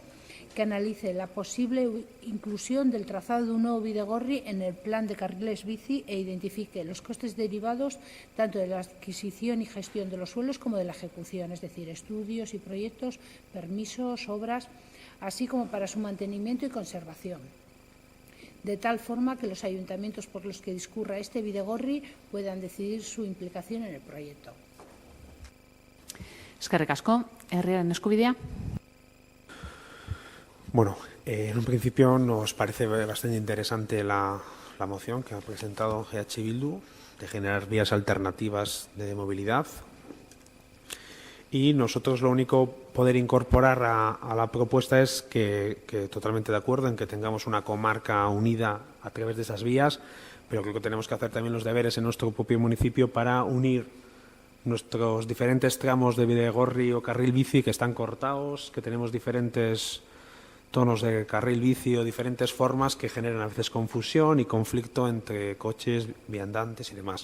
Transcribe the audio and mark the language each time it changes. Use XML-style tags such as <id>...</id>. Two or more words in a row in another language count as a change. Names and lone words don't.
<es>que analice la posible inclusión del trazado de un nuevo bidegorri en el plan de carriles bici e identifique los costes derivados tanto de la adquisición y gestión de los suelos como de la ejecución, es decir, estudios y proyectos, permisos, obras, así como para su mantenimiento y conservación, de tal forma que los ayuntamientos por los que discurra este bidegorri puedan decidir su implicación en el proyecto.</es> <eu>Eskerrik asko. Herriaren eskubidea.</eu> <es>Bueno, en un principio nos parece bastante interesante la moción que ha presentado EH Bildu de generar vías alternativas de movilidad. Y nosotros lo único poder incorporar a la propuesta es que totalmente de acuerdo en que tengamos una comarca unida a través de esas vías, pero creo que tenemos que hacer también los deberes en nuestro propio municipio para unir nuestros diferentes tramos de bidegorri o carril bici que están cortados, que tenemos diferentes tonos de carril bici o diferentes formas que generan a veces confusión y conflicto entre coches, viandantes y demás.</es>